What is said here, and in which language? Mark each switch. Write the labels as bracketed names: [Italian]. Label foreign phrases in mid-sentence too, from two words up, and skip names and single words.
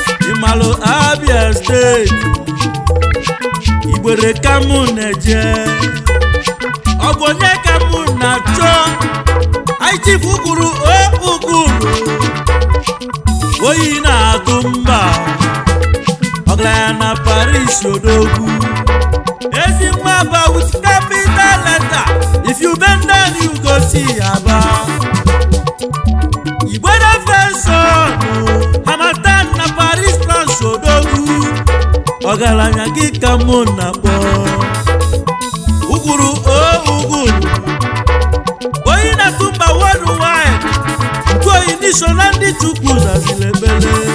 [Igbo] Ị malụ Abia State. Igbere ka mụ na-eje. Ọ bụ onye ka mụ na-achọ? Anyị Chief Uguru O Uguru. Oyi na-atụ mba. Ọgaranya na Paris odogwu. Ezi nwa Aba [English] with capital letter. If you bend down, you go see Aba. [Igbo] Igwe na Fenson, Hamatan na Paris France odogwu. Ọgaranya gị ka mụ na-akpọ. Ugwuru, o ugwuru. Oyi na-atụ mba worldwide. Ntụ oyi n'iso na ndị Chukwu zaziri ekpere.